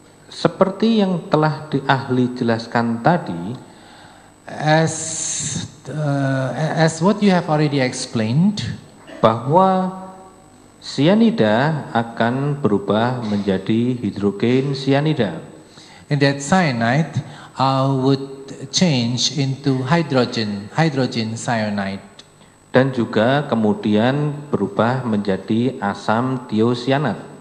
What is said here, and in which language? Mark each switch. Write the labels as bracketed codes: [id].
[id] Seperti yang telah ahli jelaskan tadi, [en] As what you have already explained, [id] bahwa sianida akan berubah menjadi hidrogen sianida. [en] and that cyanide would change into hydrogen cyanide. [id] Dan juga kemudian berubah menjadi asam tiosianat.